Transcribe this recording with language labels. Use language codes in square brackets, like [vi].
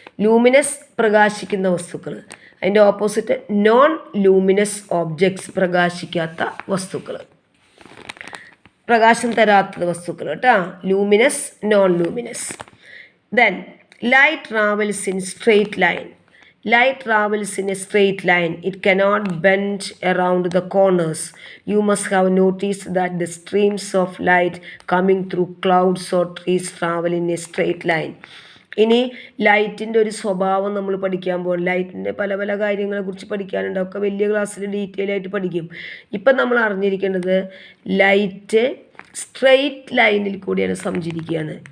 [ml] Luminous പ്രകാശിക്കുന്ന വസ്തുക്കൾ, അതിൻ്റെ ഓപ്പോസിറ്റ് നോൺ ലൂമിനസ് ഓബ്ജക്ട്സ്, പ്രകാശിക്കാത്ത വസ്തുക്കൾ, പ്രകാശം തരാത്ത വസ്തുക്കൾ കേട്ടോ. [en] Luminous, non luminous. Then light travels in straight line. Light travels in a straight line. It cannot bend around the corners. You must have noticed that the streams of light coming through clouds or trees travel in a straight line. [ml] ഇനി ലൈറ്റിൻ്റെ ഒരു സ്വഭാവം നമ്മൾ പഠിക്കാൻ പോകും. ലൈറ്റിൻ്റെ പല പല കാര്യങ്ങളെക്കുറിച്ച് പഠിക്കാനുണ്ട്. ഒക്കെ വലിയ ക്ലാസ്സിൽ ഡീറ്റെയിൽ ആയിട്ട് പഠിക്കും. ഇപ്പം നമ്മൾ അറിഞ്ഞിരിക്കേണ്ടത് ലൈറ്റ് സ്ട്രെയിറ്റ് ലൈനിൽ കൂടിയാണ് സഞ്ചരിക്കുകയാണ്.